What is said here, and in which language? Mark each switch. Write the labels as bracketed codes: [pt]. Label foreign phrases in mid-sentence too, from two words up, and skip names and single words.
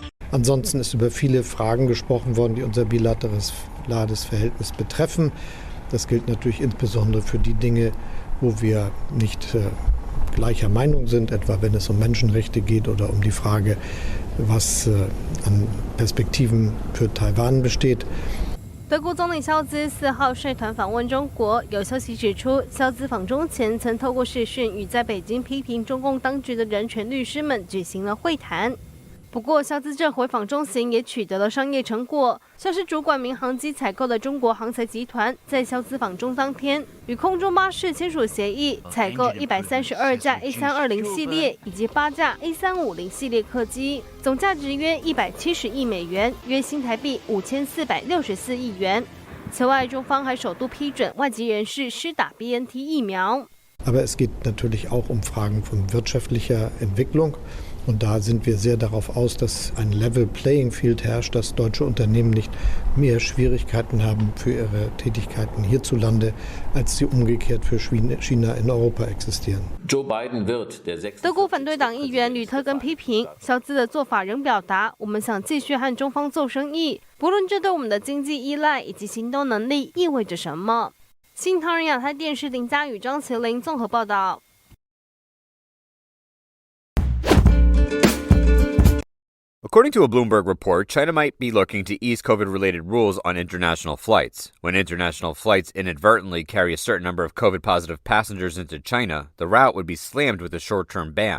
[de] Ansonsten ist über viele Fragen gesprochen worden, die unser bilaterales Verhältnis betreffen. Das gilt natürlich insbesondere für die Dinge, wo wir nicht gleicher Meinung sind, etwa wenn es um Menschenrechte geht oder um die Frage, was an Perspektiven für Taiwan besteht. [zh] 德国总理肖兹4号率团访问中国，有消息指出，肖兹访中前曾透过视讯与在北京批评中共当局的人权律师们举行了会谈。不过，肖兹这回访中行也取得了商业成果，像是主管民航机采购的中国航材集团，在肖兹访中当天，与空中巴士签署协议，采购132架 A320 系列以及8架 A350 系列客机，总价值约170亿美元，约新台币5464亿元。此外，中方还首度批准外籍人士施打 BNT 疫苗。 [de] Aber es geht natürlich auch um Fragen von wirtschaftlicher Entwicklung. Und da sind wir sehr darauf aus, dass ein [en] Level Playing Field [de] herrscht, dass deutsche Unternehmen nicht mehr Schwierigkeiten haben für ihre Tätigkeiten hierzulande, als sie umgekehrt für China in Europa existieren. Joe Biden wird der 6. [zh] 德国反对党议员吕特根批评肖兹的做法仍表达，我们想继续和中方做生意，不论这对我们的经济依赖以及行动能力意味着什么。新唐人亚太电视林佳宇、张麒麟综合报道。 [en] According to a Bloomberg report, China might be looking to ease COVID-related rules on international flights. When international flights inadvertently carry a certain number of COVID-positive passengers into China, the route would be slammed with a short-term ban.